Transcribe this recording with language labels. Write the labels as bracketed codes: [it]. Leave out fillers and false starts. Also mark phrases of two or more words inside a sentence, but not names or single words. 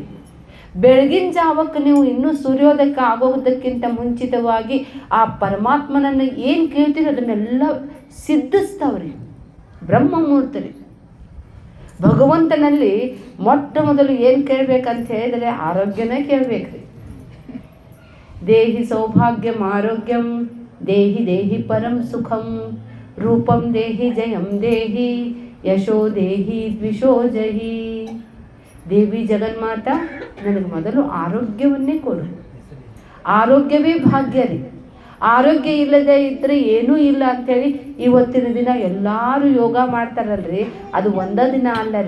[kn] ಬೆಳಗಿನ ಜಾವಕ್ಕೆ ನೀವು ಇನ್ನೂ ಸೂರ್ಯೋದಯಕ್ಕೆ ಆಗೋದಕ್ಕಿಂತ ಮುಂಚಿತವಾಗಿ ಆ ಪರಮಾತ್ಮನನ್ನು ಏನು ಕೇಳ್ತೀರಿ ಅದನ್ನೆಲ್ಲ ಸಿದ್ಧಿಸ್ತಾವ್ರಿ. ಬ್ರಹ್ಮ ಮುಹೂರ್ತ ರೀ. ಭಗವಂತನಲ್ಲಿ ಮೊಟ್ಟ ಮೊದಲು ಏನು ಕೇಳಬೇಕಂತ ಹೇಳಿದರೆ ಆರೋಗ್ಯನೇ ಕೇಳಬೇಕ್ರಿ. [sa] ದೇಹಿ ಸೌಭಾಗ್ಯಂ ಆರೋಗ್ಯಂ ದೇಹಿ ದೇಹಿ ಪರಂ ಸುಖಂ ರೂಪಂ ದೇಹಿ ಜಯಂ ದೇಹಿ ಯಶೋ ದೇಹಿ ದ್ವಿಷೋ ಜಹಿ. [kn] ದೇವಿ ಜಗನ್ಮಾತಾ ನನಗೆ ಮೊದಲು ಆರೋಗ್ಯವನ್ನೇ ಕೊಡು. ಆರೋಗ್ಯವೇ ಭಾಗ್ಯ ರೀ. ಆರೋಗ್ಯ ಇಲ್ಲದೆ ಇದ್ದರೆ ಏನೂ ಇಲ್ಲ ಅಂಥೇಳಿ ಇವತ್ತಿನ ದಿನ ಎಲ್ಲರೂ ಯೋಗ ಮಾಡ್ತಾರಲ್ರಿ. ಅದು ಒಂದೇ ದಿನ ಅಲ್ಲ ರೀ.